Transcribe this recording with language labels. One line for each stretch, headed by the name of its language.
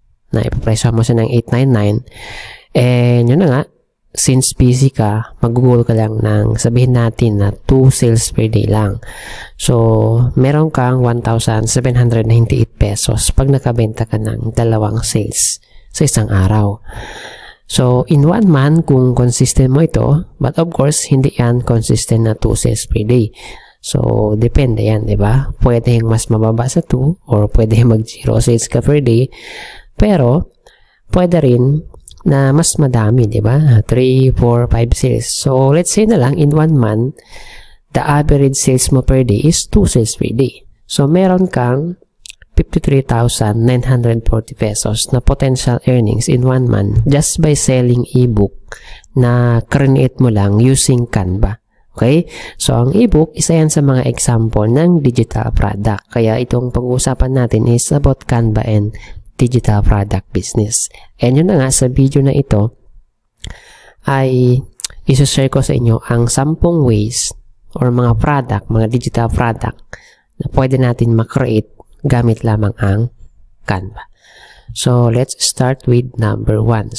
Filipino: Na ipapresyo mo siya ng $899. And yun na nga, since busy ka, mag-goal ka lang ng sabihin natin na 2
English: sales per day
Filipino: lang. So, meron kang 1,798 pesos pag nakabenta ka ng 2 sales sa isang araw. So,
English: in 1 month,
Filipino: kung consistent mo ito,
English: but of course,
Filipino: hindi yan consistent na 2 sales per day. So, depende yan, di ba? Pwede yung mas mababa sa 2 or pwede mag-0 sales ka per day. Pero, pwede rin na mas madami, di ba?
English: 3, 4, 5 sales. So, let's say
Filipino: na lang,
English: in 1 month, the average sales mo per day is 2 sales per day. So,
Filipino: meron kang
English: 53,940 pesos na potential earnings in 1 month just by selling ebook
Filipino: na create mo lang
English: using Canva. Okay?
Filipino: So, ang ebook, isa yan sa mga example ng digital product. Kaya itong pag-uusapan natin
English: is about Canva and digital product business.
Filipino: And yun na nga, sa video na ito ay isa-share ko sa inyo ang 10 ways or mga product, mga digital product na pwede natin makreate gamit lamang ang Canva.
English: So, let's start with number 1.